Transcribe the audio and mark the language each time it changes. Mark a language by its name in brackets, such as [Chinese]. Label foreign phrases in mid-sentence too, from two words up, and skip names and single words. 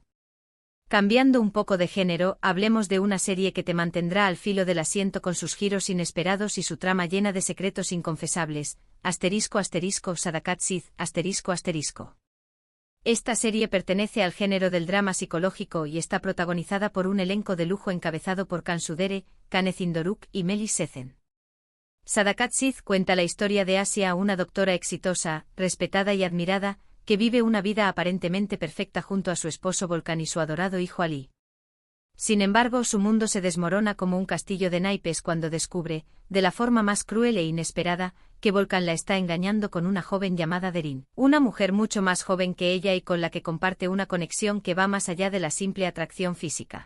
[Spanish] Cambiando un poco de género, hablemos de una serie que te mantendrá al filo del asiento con sus giros inesperados y su trama llena de secretos inconfesables, ***Sadakat Sith, ***. Esta serie pertenece al género del drama psicológico y está protagonizada por un elenco de lujo encabezado por Can Sudere, Canecin Doruk y Melis Sezen. Sadakat Sith cuenta la historia de Asia, una doctora exitosa, respetada y admirada, que vive una vida aparentemente perfecta junto a su esposo Volkan y su adorado hijo Ali. Sin embargo, su mundo se desmorona como un castillo de naipes cuando descubre, de la forma más cruel e inesperada, que Volkan la está engañando con una joven llamada Derin, una mujer mucho más joven que ella y con la que comparte una conexión que va más allá de la simple atracción física.